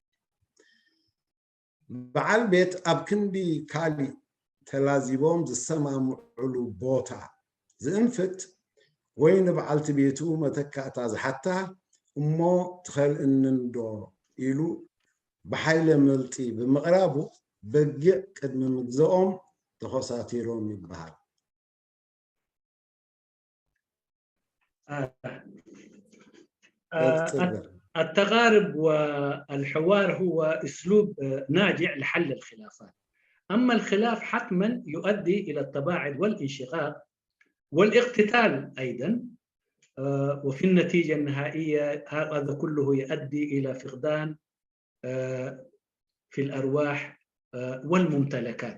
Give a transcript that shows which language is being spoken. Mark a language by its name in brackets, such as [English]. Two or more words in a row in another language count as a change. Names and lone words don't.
[Tigrinya] በዓል ቤት ኣብ ክንዲ ካሊእ ተላዚቦም ዝሰማምዑሉ ቦታ ዝእንፍት ወይ ንበዓልቲ ቤቱ መተካእታ ዝሓታ እሞ ትኸልእኒ እንዶ ኢሉ ብሓይለ መልጢ ብምቕራቡ በጊዕ ቅድሚ ምግዝኦም ተኸሳቲሮም ይበሃል። [Arabic] التقارب والحوار هو أسلوب ناجع لحل الخلافات. أما الخلاف حتما يؤدي إلى التباعد والانشقاق والاقتتال أيضا، وفي النتيجة النهائية هذا كله يؤدي إلى فقدان في الأرواح والممتلكات.